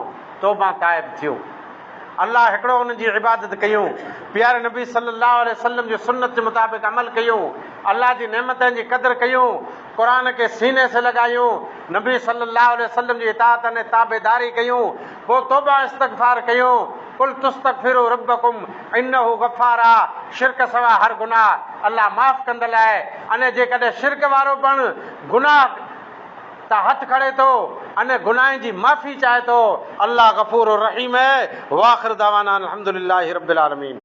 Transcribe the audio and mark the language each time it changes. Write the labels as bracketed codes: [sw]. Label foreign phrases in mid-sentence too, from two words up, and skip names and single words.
[sd] तौबा ताइब थियूं, अलाह हिकिड़ो उनजी इबादत कयूं, प्यारे नबी [ar] صلى الله عليه وسلم [sd] जे सुन्नत जे मुताबिक़ अमल कयूं, अलाह जी नेमतनि जी क़दुरु कयूं, क़ुर खे सीने से लॻायूं, नबी [ar] صلى الله عليه وسلم [sd] जी इताअत ऐं ताबेदारी कयूं, पोइ तौबा इस्तग़फ़ार कयूं। [ar] قل تستغفروا ربكم إنه غفار आहे। [sd] शिरक सवा हर गुनाह अलाह माफ़ कंदड़ आहे। अने जेकॾहिं शिरक वारो पण गुनाह त हथ खड़े थो अने गुनाह जी माफ़ी चाहे थो, अल्लाह गफ़ूर रहीम है। [ar] وآخر دعوانا الحمد لله رب العالمين.